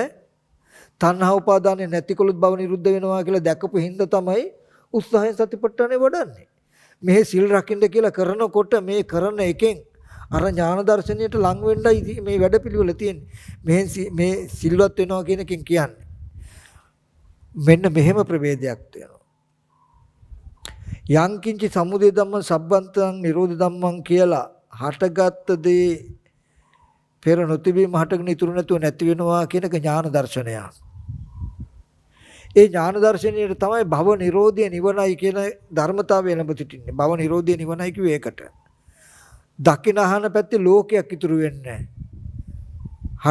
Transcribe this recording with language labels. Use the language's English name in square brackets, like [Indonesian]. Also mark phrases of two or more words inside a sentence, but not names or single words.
[Sinhala] තණ්හා උපාදානෙ නැතිකොලොත් භව නිරුද්ධ වෙනවා කියලා දැකපු හින්දා තමයි උත්සාහයෙන් සතිපට්ඨානෙ වඩන්නේ. මේ සිල් රකින්න කියලා කරනකොට මේ කරන එකෙන් අර ඥාන දර්ශනයට ලං වෙන්නයි මේ වැඩපිළිවෙල තියෙන්නේ. මේ සිල්වත් වෙනවා කියන එකෙන් කියන්නේ. මෙන්න මෙහෙම ප්‍රවේදයක් තියෙනවා. [Pali] යංකින්ච සමුදය ධම්මං සබ්බන්තං නිරෝධ ධම්මං [Sinhala] කියලා හටගත් දේ පෙර නොතිබීම හටගෙන ඉතුරු නැතුව නැති වෙනවා කියන එක ඥාන දර්ශනය. ඒ ඥාන දර්ශනයේ තමයි භව නිරෝධය නිවනයි කියන ධර්මතාවය ලැබ සිටින්නේ. භව නිරෝධය නිවනයි කිව්වේ ඒකට. දකින අහන පැත්තේ ලෝකයක් ඉතුරු වෙන්නේ නැහැ.